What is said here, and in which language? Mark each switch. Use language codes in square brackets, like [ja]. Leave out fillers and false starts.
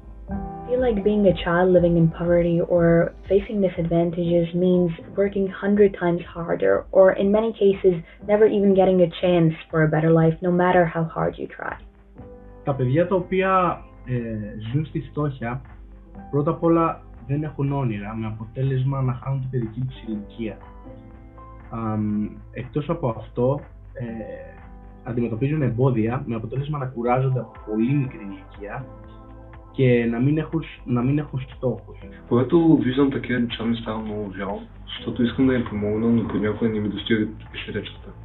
[en] I feel like being a child living in poverty or facing disadvantages means working 100 times harder, or in many cases, never even getting a chance for a better life, no matter how hard you try. [el] Τα παιδιά τα οποία ζουν στη φτώχεια, πρώτα απ' όλα δεν έχουν όνειρα, με αποτέλεσμα να χάνουν την παιδική τους ηλικία. Εκτός από αυτό, αντιμετωπίζουν εμπόδια, με αποτέλεσμα να κουράζονται από πολύ μικρή ηλικία και να μην έχουν στόχους. [bg] Когато виждам такива неща ми става много жал, защото искам да им помогна, но понякога не ми достига средствата.